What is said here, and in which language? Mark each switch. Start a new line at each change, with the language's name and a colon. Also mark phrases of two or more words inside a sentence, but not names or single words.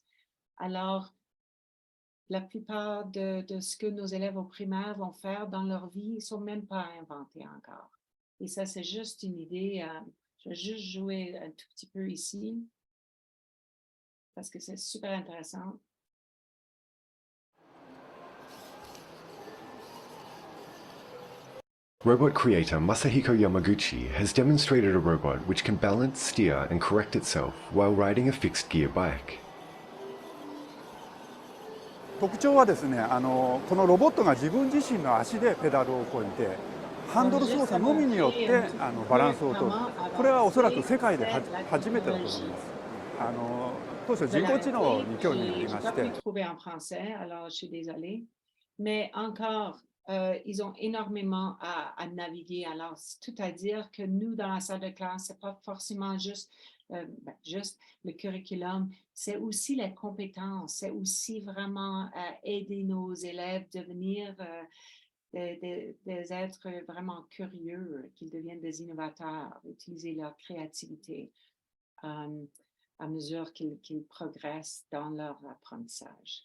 French: Alors, la plupart de ce que nos élèves au primaire vont faire dans leur vie ne sont même pas inventés encore. Et ça, c'est juste une idée. Je vais juste jouer un tout petit peu ici parce que c'est super intéressant.
English: Robot creator Masahiko Yamaguchi has demonstrated a robot which can balance, steer, and correct itself while riding a fixed gear bike.
Japanese: 特徴はですね、このロボットが自分自身の足でペダルをこいて、ハンドル操作のみによってバランスを取る。これはおそらく世界で初めてだと思います。当初人工知能に興味がありまして。
French: trouvé en français, alors je suis désolée. Mais encore, ils ont énormément à naviguer. Alors, c'est tout à dire que nous, dans la salle de classe, ce n'est pas forcément juste le curriculum, c'est aussi les compétences, c'est aussi vraiment aider nos élèves à devenir des êtres vraiment curieux, qu'ils deviennent des innovateurs, utiliser leur créativité à mesure qu'ils progressent dans leur apprentissage.